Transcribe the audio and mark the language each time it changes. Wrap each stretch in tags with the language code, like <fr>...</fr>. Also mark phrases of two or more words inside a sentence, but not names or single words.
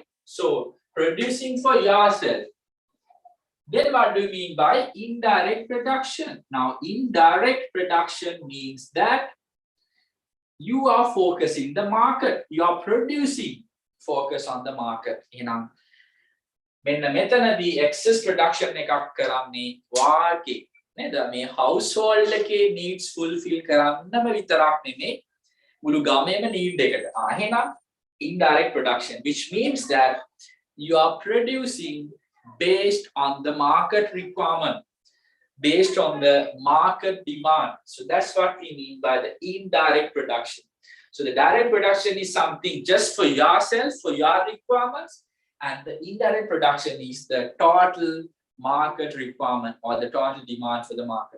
<en>So producing for yourself. Then what do you mean by indirect production? Now indirect production means that you are focusing the market. You are producing, focus on the market.</en> <si>මෙන්න මෙතනදී</si> <en>excess production</en> <si>එකක් කරන්නේ වාගේ නේද? මේ household එකේ</si> <en>needs fulfill</en> <si>කරන්නම විතරක් නෙමෙයි මුළු ගමේම need එකට.</si> <en>එහෙනම් indirect production, which means that you are producing based on the market requirement, based on the market demand. So that's what we mean by the indirect production. So the direct production is something just for yourself, for your requirements, and the indirect production is the total market requirement or the total demand for the market.</en>